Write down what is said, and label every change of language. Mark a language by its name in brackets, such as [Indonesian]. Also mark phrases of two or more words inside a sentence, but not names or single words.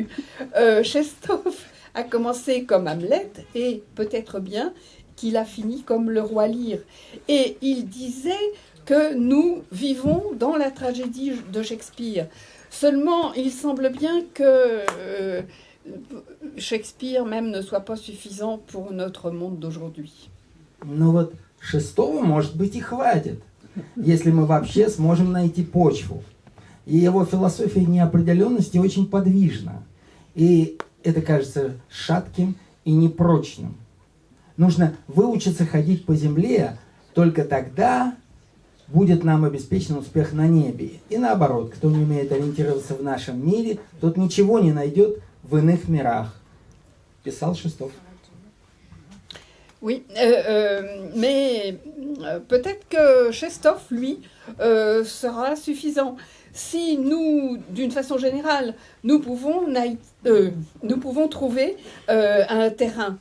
[French] Tchekhov a commencé comme Hamlet et peut-être bien qu'il a fini comme le roi Lear. Et il disait que nous vivons dans la tragédie de Shakespeare. Seulement, il semble bien que Shakespeare même ne soit pas suffisant pour notre monde d'aujourd'hui. [Russian] Но вот шестого, может быть, и хватит, если мы вообще сможем найти почву. И его философия неопределенности очень подвижна. И это кажется шатким и непрочным. Нужно выучиться ходить по земле, только тогда будет нам обеспечен успех на небе. И наоборот, кто не умеет ориентироваться в нашем мире, тот ничего не найдет в иных мирах. Писал Шестов. [French] Oui, mais peut-être que Tchekhov, lui, sera suffisant. Si nous, d'une façon générale, nous pouvons trouver un terrain.